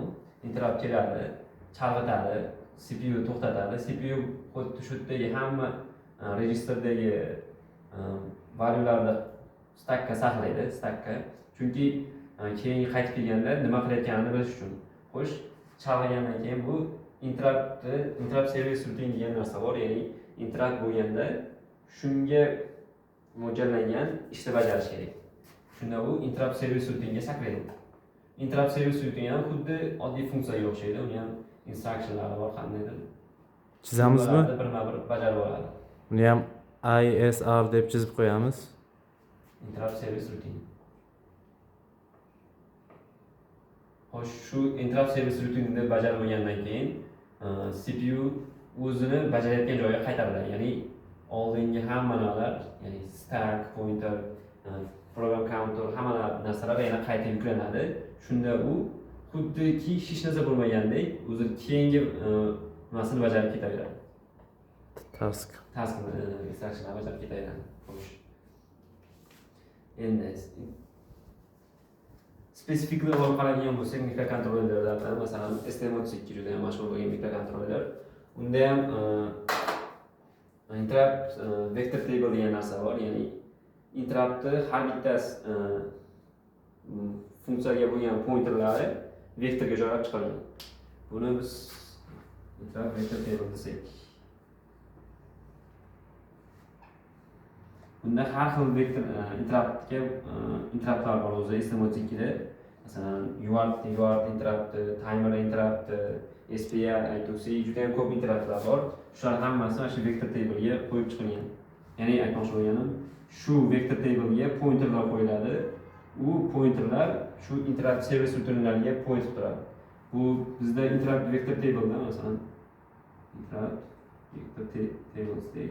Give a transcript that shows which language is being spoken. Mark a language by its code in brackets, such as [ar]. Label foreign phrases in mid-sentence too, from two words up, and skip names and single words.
[uz] Interrupt keladi, chalg'itadi, CPU to'xtatadi. CPU xuddi shu yerdagi hamma registerdagi valyularni stackga saqlaydi, stackga. Chunki keyin qaytib kelganda nima qilayotganini bilish uchun. Xo'sh, chalg'igandan keyin bu [en] interrupt service routine [uz] degan narsa bor, ya'ni interrupt bo'lganda shunga mo'ljallangan ishni bajarish kerak. Shunda u [en] interrupt service routine'ga [uz] saqlaydi. [en] Interrupt service routine [uz] ham xuddi oddiy funksiyaga o'xshaydi. Uni ham instructionlari bor, qandaydir. Chizamizmi? Birma-bir bajarib oladi. Uni ham ISR deb chizib qo'yamiz. [en] Interrupt service routine. [uz] Xo'sh, shu [en] interrupt service routine [uz] deb bajarib bo'lgandan keyin CPU o'zini bajarayotgan joyiga qaytariladi. Ya'ni oldingi hamma narsalar, ya'ni stack, pointer, [en] program counter, [uz] hamma narsalar yana qayta yuklanadi. Shunda u xuddiki hech narsa bo'lmagandek o'zi keyingi nimasini bajarib ketaveradi. Taskni instructionlar bajarib ketaveradi. Xo'sh. Endi spesifiklar olib qaraydigan bo'lsak, mikrokontrollerlardan masalan STM32 juda ham mashhur bo'lgan mikrokontroller. Unda ham [en] interrupt vector table [uz] degan narsa bor, ya'ni interruptni har bittasi funksiyaga bo'lgan pointerlari vektorga joylab chiqariladi. Buni biz [en] interrupt vector table [uz] desak. Bunda har xil vektor interruptlar bor o'zi STM32da. [en] Masalan, UART interrupt, timer interrupt, SPI, [uz] I2C juda ham ko'p interruptlar bor. Shular hammasi mana shu [en] vector table'ga [uz] qo'yib chiqilgan. Ya'ni aytmoqchi bo'lganim, shu [en] vector table'ga [uz] pointerlar qo'yiladi. U pointerlar shu [en] interrupt service routinelariga [uz] point turadi. Bu bizda [en] interrupt vector table'da [uz] masalan [en] interrupt vector tablesdek.